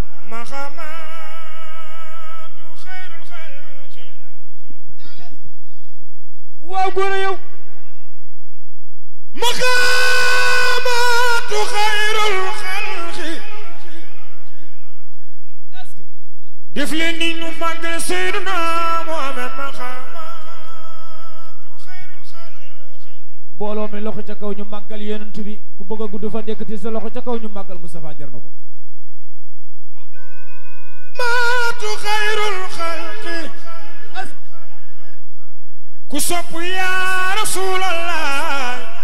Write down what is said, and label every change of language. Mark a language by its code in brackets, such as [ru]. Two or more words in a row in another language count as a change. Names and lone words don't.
[ar] مقامات خير الخلق. [wo] Waaw, góor a yow. [ar] مقامات خير الخلق. [wo] Def leen ni ñu màggal Seydina Muhammad [ar] مقامات خير الخلق. [wo] Mbooloo mi loxo ca kaw ñu màggal Yonent bi ku bëgg a gudd fan yëkkati Ci sa loxo ca kaw, ñu màggal Moustapha, jar na ko. [ar] مقامات خير الخلق. [wo] Ku sopp [ar] يا رسول الله.